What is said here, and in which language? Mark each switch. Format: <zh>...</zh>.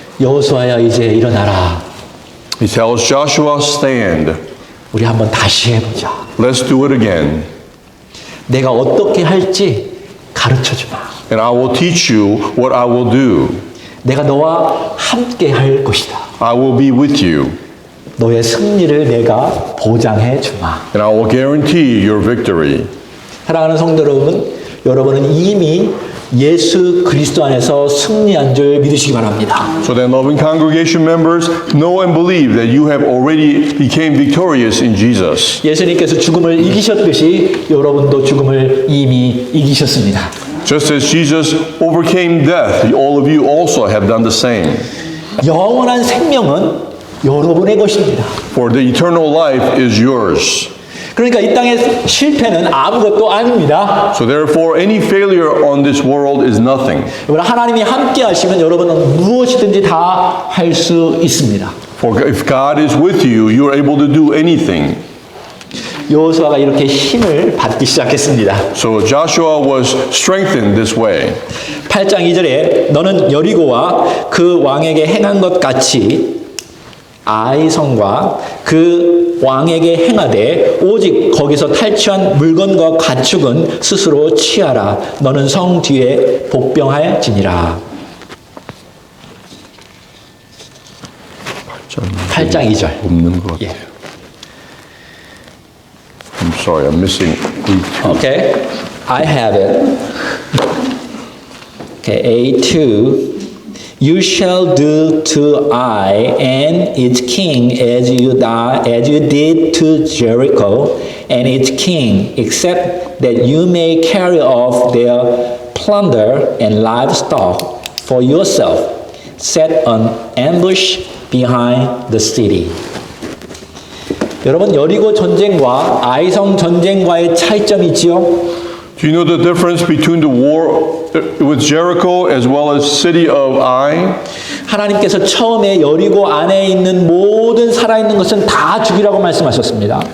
<ko>여호수아야 이제 일어나라.</ko> <en>He tells Joshua, Stand.</en> <ko>우리 한번 다시 해보자.</ko> <en>Let's do it again.</en> <ko>내가 어떻게 할지 가르쳐 주마.</ko> <en>And I will teach you what I will do.</en> <ko>내가 너와 함께 할 것이다.</ko> <en>I will be with you.</en> <ko>너의 승리를 내가 보장해 주마.</ko> <en>And I will guarantee your victory.</en> <ko>사랑하는 성도 여러분, 여러분은 이미 예수 그리스도 안에서 승리한 줄 믿으시기 바랍니다.</ko> <en>So then, loving congregation members, know and believe that you have already became victorious in Jesus.</en> <ko>예수님께서 죽음을 이기셨듯이 여러분도 죽음을 이미 이기셨습니다.</ko> <en>Just as Jesus overcame death, all of you also have done the same.</en> <ko>영원한 생명은 여러분의 것입니다.</ko> <en>For the eternal life is yours.</en> <ko>그러니까 이 땅의 실패는 아무것도 아닙니다.</ko> <en>So therefore, any failure on this world is nothing.</en> <ko>여러분, 하나님이 함께 하시면 여러분은 무엇이든지 다 할 수 있습니다.</ko> <en>For if God is with you, you are able to do anything.</en> <ko>여호수아가 이렇게 힘을 받기 시작했습니다.</ko> <en>So Joshua was strengthened this way.</en> <ko>8장 2절에 너는 여리고와 그 왕에게 행한 것 같이 아이 성과 그 왕에게 행하되 오직 거기서 탈취한 물건과 가축은 스스로 취하라. 너는 성 뒤에 복병할지니라. 8장 2절. 없는 것 같아요.</ko> <en>I'm sorry, I'm missing A2. Okay, I have it. Okay, A2. You shall do to Ai and its king as you did to Jericho and its king, except that you may carry off their plunder and livestock for yourself. Set an ambush behind the city.</en> <ko>여러분, 여리고 전쟁과 아이성 전쟁과의 차이점이 있지요?</ko> <en>Do you know the difference between the war with Jericho as well as city of Ai?</en> <ko>하나님께서 처음에 여리고 안에 있는 모든 살아있는 것은 다 죽이라고 말씀하셨습니다.</ko>